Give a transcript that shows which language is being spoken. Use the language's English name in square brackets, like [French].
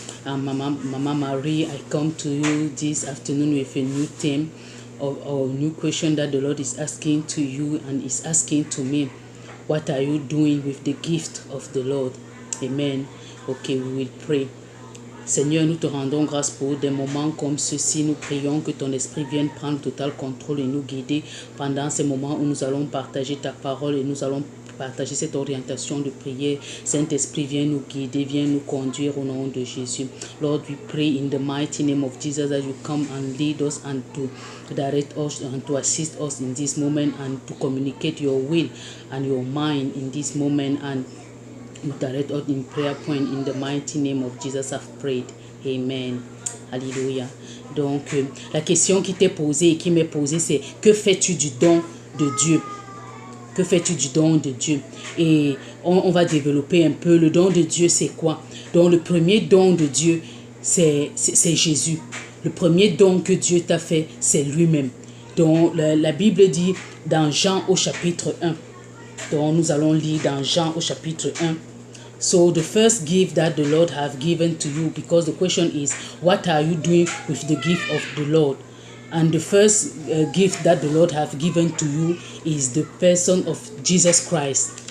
[English] Mama Marie, I come to you this afternoon with a new theme or new question that the Lord is asking to you and is asking to me. What are you doing with the gift of the Lord? Amen. Okay, we will pray. [French] Seigneur, nous te rendons grâce pour des moments comme ceci. Nous prions que ton esprit vienne prendre total contrôle et nous guider pendant ces moments où nous allons partager ta parole et nous allons partager cette orientation de prière. Saint-Esprit, viens nous guider, viens nous conduire au nom de Jésus. [English] Lord, we pray in the mighty name of Jesus that you come and lead us and to direct us and to assist us in this moment and to communicate your will and your mind in this moment and direct us in prayer point in the mighty name of Jesus I've prayed. [French] Amen. Alléluia. Donc, la question qui t'est posée et qui m'est posée, c'est que fais-tu du don de Dieu? Que fais-tu du don de Dieu? Et on va développer un peu. Le don de Dieu, c'est quoi? Donc, le premier don de Dieu, c'est Jésus. Le premier don que Dieu t'a fait, c'est lui-même. Donc, la Bible dit dans Jean au chapitre 1. Donc, nous allons lire dans Jean au chapitre 1. [English] So the first gift that the Lord have given to you, because the question is, what are you doing with the gift of the Lord? And the first gift that the Lord have given to you is the person of Jesus Christ.